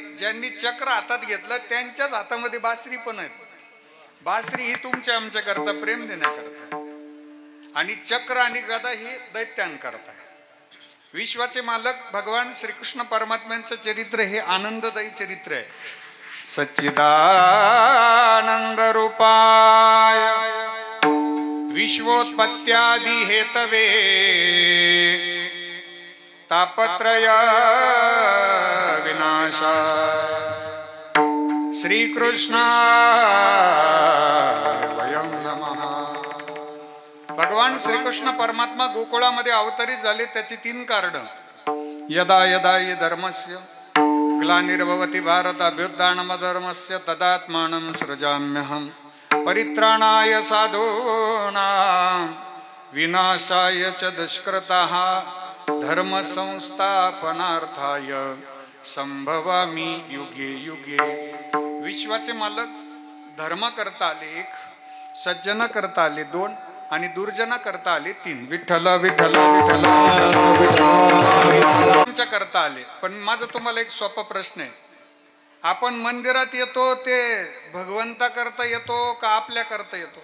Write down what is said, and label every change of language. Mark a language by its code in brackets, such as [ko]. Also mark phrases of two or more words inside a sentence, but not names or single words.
[mr] ज्यांनी चक्र हातात घेतलं त्यांच्याच हातामध्ये बासरी पण आहेत. बासरी ही तुमच्या आमच्या करता प्रेम देण्याकरता, आणि चक्र आणि गदा ही दैत्यांकरता. विश्वाचे मालक भगवान श्रीकृष्ण परमात्म्यांचं चरित्र हे आनंददायी चरित्र आहे. [sa] सच्चिदानंद रूपाय विश्वोत्पत्त्यादि हेतवे तापत्रय विनाशाय श्रीकृष्णाय वयं नमः. [mr] भगवान श्रीकृष्ण परमात्मा गोकुळामध्ये अवतरित झाले त्याची 3 कारण. [sa] यदा यदा हि धर्मस्य ग्लानिर्भवति भारत अभ्युत्थानमधर्मस्य तदात्मानं सृजाम्यहं परित्राणाय साधूनां विनाशाय च दुष्कृताः धर्म संस्थापनार्थाय संभवामि युगे युगे. [mr] विश्वाचे मालक धर्म करता आले 1, सज्जन करता आले 2 आणि दुर्जना करता आले 3. विठ्ठल विठ्ठल विठ्ठल आमच्या करता आले. पण माझा तुम्हाला एक सोपा प्रश्न आहे. आपण मंदिरात येतो ते भगवंता करता येतो का आपल्या करता येतो?